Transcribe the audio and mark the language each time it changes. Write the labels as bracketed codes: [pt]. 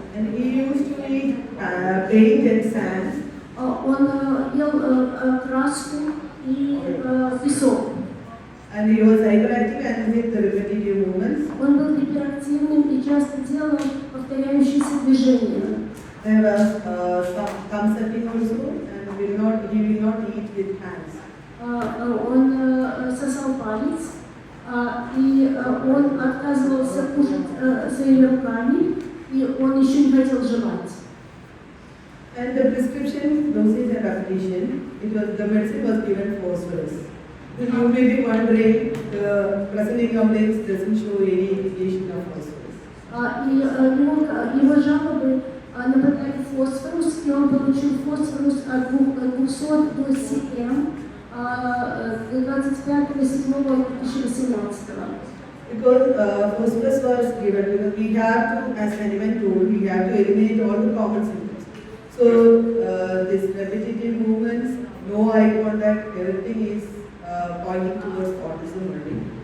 [en] And he used to eat paint and sand. [ru] Он ел краску и песок. [en] And he was hyperactive and with the repetitive movements. [ru] Он был гиперактивным и часто делал повторяющиеся движения. [en] There was some thumb sucking also, and he will not eat with hands. [ru] Он сосал палец, и он отказывался кушать своими руками, и он еще не хотел жевать. [en] And the prescription dosage and repetition, the medicine was given phosphorus. You may be wondering, the presenting of this doesn't show any indication of phosphorus. [ru] И его жалобы направили фосфорус, и он получил фосфорус от 200 до СМ 25.07.2018. [en] Because phosphorus was given, because we have to, as anyone told, we have to eliminate all the common symptoms. So this repetitive movements, no eye contact, everything is pointing towards autism only.